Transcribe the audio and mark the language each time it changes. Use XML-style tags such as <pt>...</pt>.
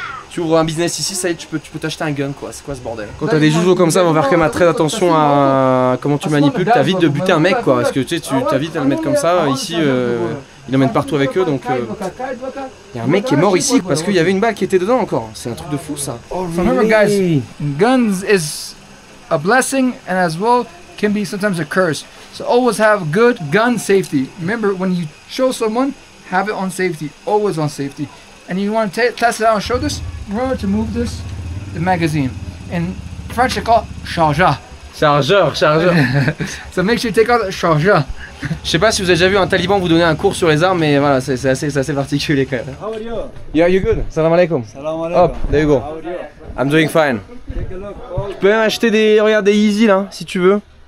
<fr>Tu ouvres un business ici, ça y est, tu peux t'acheter un gun quoi, c'est quoi ce bordel? Quand t'as des joujoux comme ça, on va faire quand même très attention à comment tu manipules, t'as vite de buter un mec quoi, parce que tu sais, t'as vite à le mettre comme ça, ici il emmène partout avec eux donc... Il y a un mec qui est mort ici parce qu'il y avait une balle qui était dedans encore, c'est un truc de fou ça.</fr> <en>So remember guys, guns is a blessing and as well can be sometimes a curse. So always have good gun safety. Remember when you show someone, have it on safety, always on safety. And you want to test it out and show this, remember to move this, the magazine. In French they call it chargeur. Chargeur. So make sure you take out the chargeur.</en> <fr>Je sais pas si vous avez déjà vu un taliban vous donner un cours sur les armes, mais voilà, c'est assez particulier quand même.</fr> <en>How are you? Yeah, you good? Salam alaikum. Salam alaikum. Hop, there you go. How are you? I'm doing fine. Take a look.</en> <fr>Tu peux même acheter des Yeezy là, si tu veux.</fr>